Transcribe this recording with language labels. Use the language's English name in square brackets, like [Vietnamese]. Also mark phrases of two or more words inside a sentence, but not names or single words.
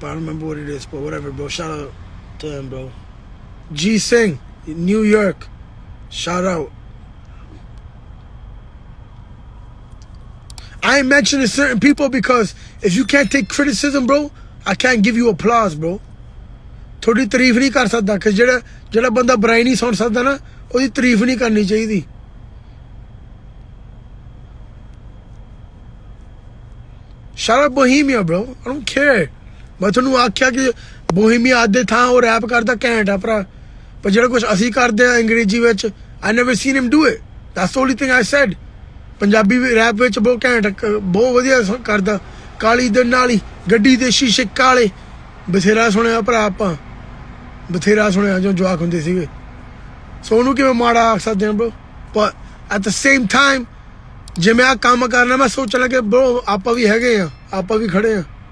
[English] I don't remember what it is, but whatever, bro. Shout out to him, bro. G Singh, New York. Shout out. I ain't mentioning certain people because if you can't take criticism, bro, I can't give you applause, bro. [Hindi] थोड़ी तारीफ नहीं कर सकता कि [Punjabi] ਜਿਹੜਾ ਬੰਦਾ ਬੁਰਾਈ ਨਹੀਂ ਸੁਣ ਸਕਦਾ ਨਾ ਉਹਦੀ ਤਾਰੀਫ ਨਹੀਂ ਕਰਨੀ ਚਾਹੀਦੀ [English] shout out Bohemia bro I don't care [Punjabi] ਮੈਂ ਤੁਹਾਨੂੰ ਆਖਿਆ ਕਿ Bohemia ਅੱਜ ਦੇ ਥਾਂ ਉਹ ਰੈਪ ਕਰਦਾ ਘੈਂਟ ਆ ਭਰਾ ਪਰ ਜਿਹੜਾ ਕੁਝ ਅਸੀਂ ਕਰਦੇ ਆ ਅੰਗਰੇਜ਼ੀ ਵਿੱਚ [English] I never seen him do it that's the only thing I said [Punjabi] ਪੰਜਾਬੀ ਰੈਪ ਵਿੱਚ ਬਹੁਤ ਘੈਂਟ ਬਹੁਤ ਵਧੀਆ ਕਰਦਾ ਕਾਲੀ ਦੇ ਨਾਲ ਹੀ ਗੱਡੀ ਦੇ ਸ਼ੀਸ਼ੇ ਕਾਲੇ ਬਥੇਰਾ ਸੁਣਿਆ ਭਰਾ ਆਪਾਂ ਬਥੇਰਾ ਸੁਣਿਆ ਜੋ ਜਵਾਕ ਹੁੰਦੇ ਸੀਗੇ ਸੋ ਉਹਨੂੰ ਕਿਵੇਂ ਮਾੜਾ ਆਖ ਸਕਦੇ ਆ ਬ్రో ਪਰ [English] at the same time [Punjabi] ਜੇ ਮੈਂ ਆ ਕੰਮ ਕਰਨਾ ਮੈਂ ਸੋਚਣ ਲੱਗੇ ਬ్రో ਆਪਾਂ ਵੀ ਹੈਗੇ ਆ ਆਪਾਂ ਵੀ ਖੜੇ ਆ